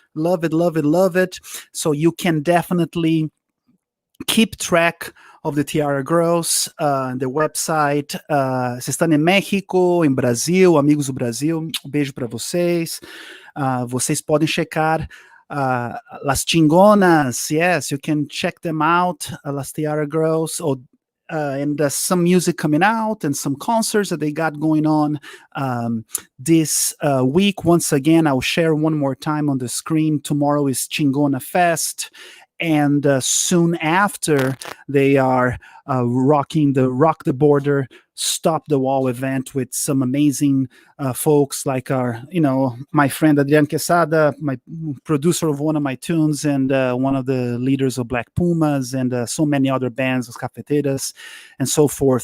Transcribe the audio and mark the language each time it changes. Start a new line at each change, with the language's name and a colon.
English: Love it, love it, love it. So you can definitely keep track of the Tiarra Girls, the website.
Portuguese: Vocês estão em México, em Brasil, amigos do Brasil, um beijo para vocês. Vocês podem checar Las Chingonas.
English: Yes, you can check them out, Las Tiarra Girls, and some music coming out and some concerts that they got going on this week. Once again, I'll share one more time on the screen. Tomorrow is Chingona Fest. And soon after, they are rocking the Rock the Border, Stop the Wall event with some amazing folks like my friend Adrian Quesada, my producer of one of my tunes, and one of the leaders of Black Pumas, and so many other bands, Os Cafeteiras, and so forth.